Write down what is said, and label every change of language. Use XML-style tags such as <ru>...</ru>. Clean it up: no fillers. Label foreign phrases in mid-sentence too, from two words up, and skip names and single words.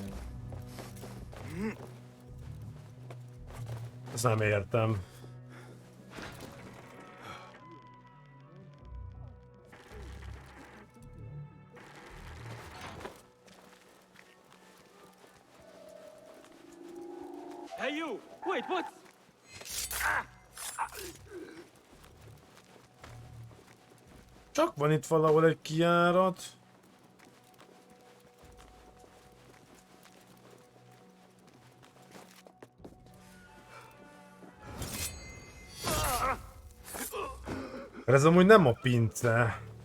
<hu>Ezt nem értem.</hu> <en>Hey you! Wait, what?</en> <hu>Csak van itt valahol egy kijárat. Ez amúgy nem a pince.</hu>